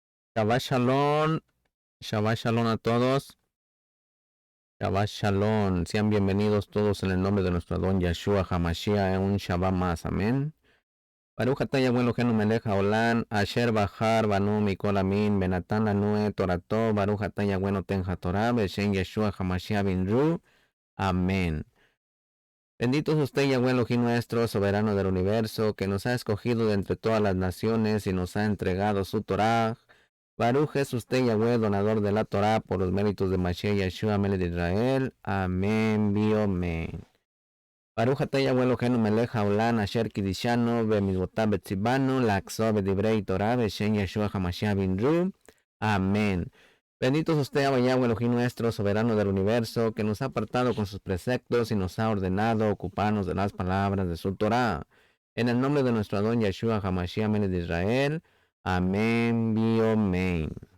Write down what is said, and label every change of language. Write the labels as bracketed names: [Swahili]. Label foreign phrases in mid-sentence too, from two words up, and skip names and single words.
[Hebrew] שבת שלום, שבת שלום [Spanish] a todos. [Hebrew] שבת שלום, [Spanish] sean bienvenidos todos en el nombre de nuestro Adón Yeshua Hamashiach en un Shabbat más, amén. [Hebrew] ברוך אתה יהוה אלהינו מלך העולם, אשר בחר בנו מכל העמים, ונתן לנו תורתו, ברוך אתה יהוה נותן התורה, בשם ישוע המשיח בן רו, amén. [Spanish] Bendito es usted, Yahweh Elohim nuestro, soberano del universo, que nos ha escogido de entre todas las naciones y nos ha entregado su Torah. Baruch es usted, Yahweh, donador de la Torah, por los méritos de Mashiach Yeshua, Melech de Israel. Amén, amén. [Hebrew] ברוך אתה יהוה אלהינו מלך העולם, אשר קדשנו, במצותיו וצונו, לעסוק בדברי תורה, בשם ישוע המשיח בן רו. [Spanish] Amén. Bendito es usted, Yahweh Elohim nuestro, soberano del universo, que nos ha apartado con sus preceptos y nos ha ordenado ocuparnos de las palabras de su Torah. En el nombre de nuestro Adón Yeshua Hamashiach, Melech de Israel. Amén, amén.